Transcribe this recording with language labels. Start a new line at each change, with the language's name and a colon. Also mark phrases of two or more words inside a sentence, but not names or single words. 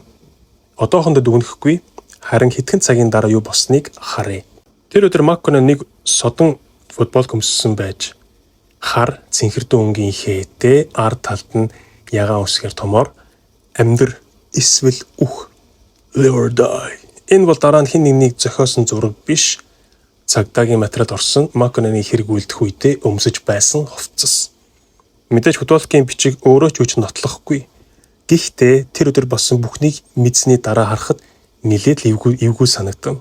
Mongolian: Одоохондоо дүгнэхгүй. Харин хэдхэн цагийн дараа юу болсныг харъя. Тэр өдөр Макконен нэг содон футбол хөмссөн байж хар цэнхэрдэн өнгийн хээтэй ард талд нь ягаан үсгээр томоор амьдр эсвэл үх
English: live or die.
Mongolian: Энэ бол дараа нь хин нэгнийг зохиосон зураг биш. цагдаагийн материал орсон Макконены хэрэг үлдэх үедээ өмсөж байсан хувцас. Мэдээж футболкийн бичиг өөрөө ч үуч нотлохгүй. Гэхдээ тэр өдөр болсон бүхнийг мэдсэний дараа харахад нилээд л эвгүй санагдав.